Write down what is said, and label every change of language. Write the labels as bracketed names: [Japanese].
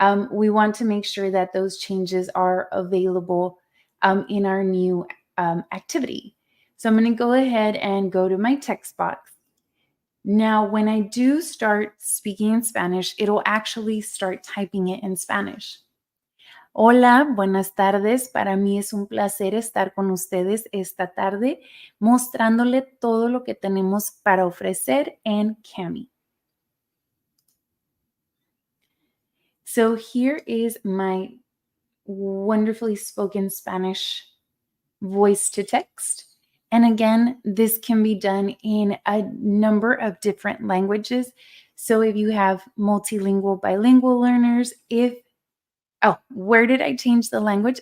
[English] We want to make sure that those changes are available in our new activity. So I'm going to go ahead and go to my text box. Now, when I do start speaking in Spanish, it'll actually start typing it in Spanish. [Spanish] Hola, buenas tardes. Para mí es un placer estar con ustedes esta tarde mostrándole todo lo que tenemos para ofrecer en Cami. [English] So here is my wonderfully spoken Spanish voice to text. And again, this can be done in a number of different languages. So if you have multilingual, bilingual learners, where did I change the language?